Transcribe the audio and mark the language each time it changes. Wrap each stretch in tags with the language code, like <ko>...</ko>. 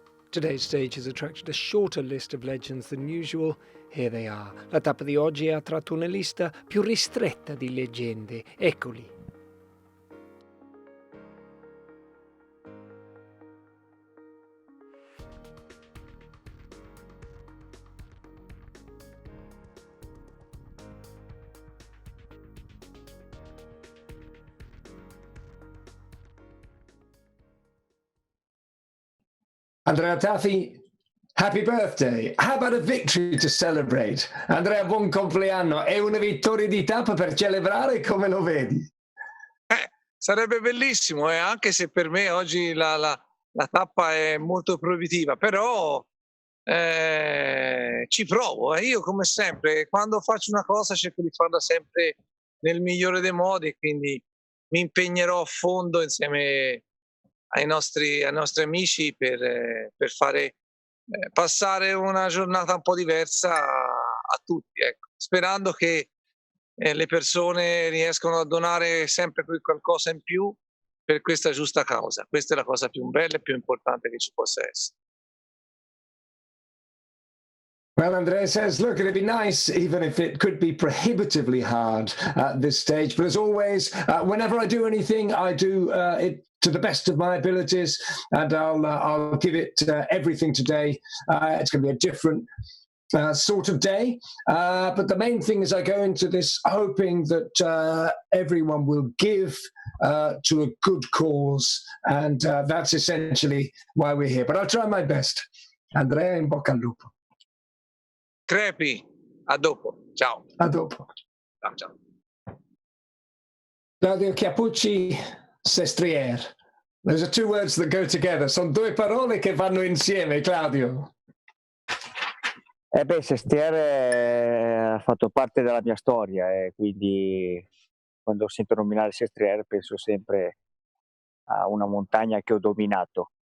<en>Today's stage has attracted a shorter list of legends than usual. Here they are.</en> <it>La tappa di oggi ha attratto una lista più ristretta di leggende. Eccoli.</it> <en>Andrea Tafi, happy birthday. How about a victory to celebrate?</en> <it>Andrea, buon compleanno. È una vittoria di tappa per celebrare, come lo vedi? Sarebbe bellissimo, anche se per me oggi la tappa è molto proibitiva, però ci provo. Io come sempre, quando faccio una cosa cerco di farla sempre nel migliore dei modi, quindi mi impegnerò a fondo insieme ai nostri amici per fare passare una giornata un po' diversa a tutti, ecco. Sperando che le persone riescano a donare sempre qualcosa in più per questa giusta causa. Questa è la cosa più bella e più importante che ci possa essere.</it> <en>Well, Andrea says, look, it'd be nice, even if it could be prohibitively hard at this stage. But as always, whenever I do anything, I do it to the best of my abilities, and I'll give it everything today. It's going to be a different sort of day. But the main thing is I go into this hoping that everyone will give to a good cause. And that's essentially why we're here. But I'll try my best.</en> <it>Andrea, in bocca al lupo. Crepi, a dopo. Ciao. A dopo. Ciao, ciao. Claudio Chiappucci, Sestriere.</it> <en>Those are two words that go together.</en> <it>Sono due parole che vanno insieme, Claudio. Sestriere ha fatto parte della mia storia e quindi quando sento nominare Sestriere penso sempre a una montagna che ho dominato.</it>